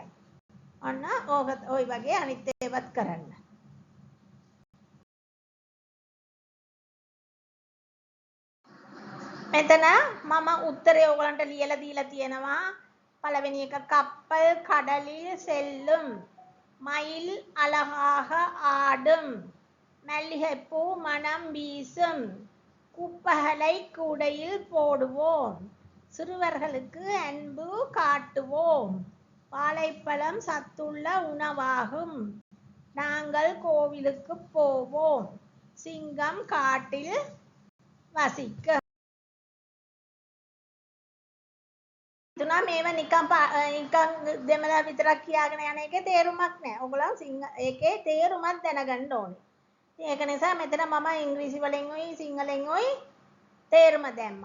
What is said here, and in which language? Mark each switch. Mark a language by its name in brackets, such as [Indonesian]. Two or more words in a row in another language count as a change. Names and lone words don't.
[Sinhala] ඔන්න ඔය වගේ අනිත් ඒවත් කරන්න. මෙතන මම උත්තරේ ඔයගලන්ට ලියලා දීලා තියෙනවා. පළවෙනි එක [Tamil] கப்பல் கடலில் செல்லும் மயில் அழகாக ஆடும் மல்லிகைப்பூ மனம் வீசும் குப்பைகளை கூடையில் போடுவோம் சிறுவர்களுக்கு அன்பு காட்டுவோம் வாழைப்பழம் சத்துள்ள உணவாகும் நாங்கள் கோவிலுக்கு போவோம் சிங்கம் காட்டில் வசிக்கும். [Sinhala] තුනා මේව නිකන් දෙමළ විතරක් කියාගෙන යන එකේ තේරුමක් නැහැ. ඔයගොල්ලෝ ඒකේ තේරුමක් දැනගන්න ඕනේ. ඉතින් ඒක නිසා මෙතන මම ඉංග්‍රීසි වලින් උයි සිංහලෙන් උයි තේරුම දැම්මා.